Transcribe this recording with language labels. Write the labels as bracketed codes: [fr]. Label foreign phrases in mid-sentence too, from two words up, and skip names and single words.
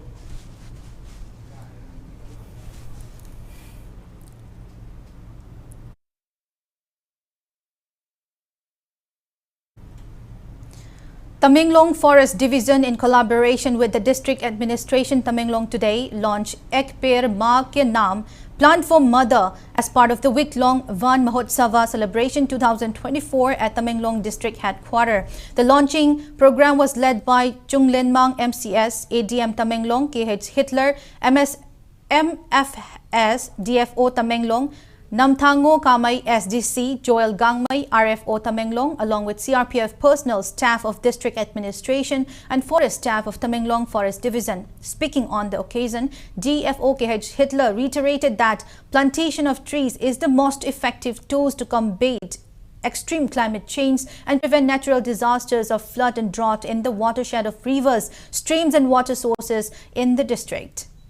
[en] Tamenglong Forest Division, in collaboration with the District Administration Tamenglong today, launched Ek Peड़ Maa Ke Naam, Plant for Mother, as part of the week-long Van Mahotsava celebration 2024 at Tamenglong District Headquarters. The launching program was led by Chung Lenmang MCS, ADM Tamenglong, KH Hitler, MFS, DFO Tamenglong, Namthango Kamay SDC, Joel Gangmay, RFO Tamenglong, along with CRPF personnel, staff of District Administration and Forest staff of Tamenglong Forest Division. Speaking on the occasion, DFO KH Hitler reiterated that plantation of trees is the most effective tools to combat extreme climate change and prevent natural disasters of flood and drought in the watershed of rivers, streams and water sources in the district.